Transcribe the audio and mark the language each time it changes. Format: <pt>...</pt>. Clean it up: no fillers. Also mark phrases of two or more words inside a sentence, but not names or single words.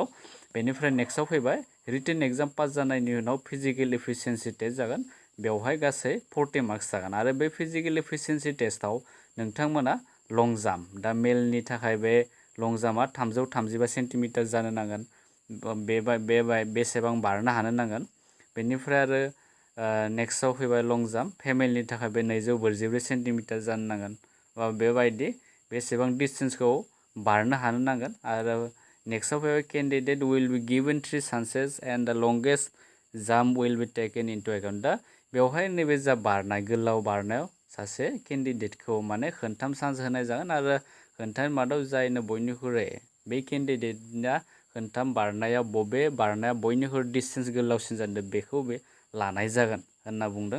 <brx>बेनिफ्राय नेक्स्टआव फैबाय</brx> <en>written exam pass</en> <brx>जानायनि उनाव</brx> <en>physical efficiency test</en> <brx>जागोन बेवहाय गासै 40 मार्क्स जागोन आरो बे</brx> <en>physical efficiency test</en> <brx>नोंथांमोना</brx> <en>long jump</en> <brx>दा मेलनि थाखाय बे</brx> <en>long jump</en> <brx>335 सेन्टिमिटार जानो नांगोन बेसेबां बारनो हानो नांगोन। बेनिफ्राय आरो नेक्स्टआव फैबाय</brx> <en>long jump female</en> <brx>थाखाय बे 244 सेन्टिमिटार जानो नांगोन बेबायदि बेसेबां डिस्टेन्सखौ बारनो हानो नांगोन आरो नेक्स्टआव फैबाय</brx> <en>candidate will be given 3 chances and the longest jump will be taken into account.</en> <brx>दा बेवहाय नैबे जा बारनाय गोलाव बारनायाव सासे केन्डिडेटखौ माने खोनथाम चान्स होनाय जागोन आरो खोनथाम मादाव जायनो बयनिख्रुइ बे केन्डिडेटआ खोनथाम बारनायाव बबे बारनाया बयनिख्रुइ डिस्टेन्स गोलावसिन जादों बेखौ बे लानाय जागोन होनना बुंदों।</brx>